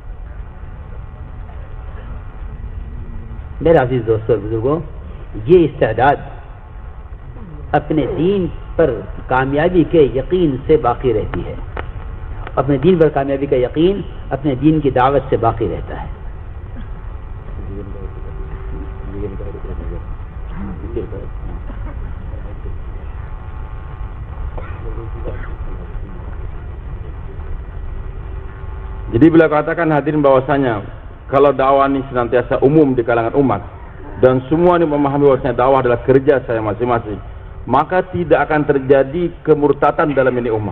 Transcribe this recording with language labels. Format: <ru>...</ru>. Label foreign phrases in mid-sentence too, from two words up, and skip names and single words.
<ur>میرے عزیز دوستو بزرگو، یہ استعداد اپنے دین پر کامیابی کے یقین سے باقی رہتی ہے. اپنے دین پر کامیابی کا یقین اپنے دین کی دعوت سے باقی رہتا ہے.</ur> <id>Jadi beliau katakan hadirin bahwasanya kalau dakwah ini senantiasa umum di kalangan umat dan semua ini memahami bahwasanya dakwah adalah kerja saya masing-masing, maka tidak akan terjadi kemurtatan dalam ini umat.</id>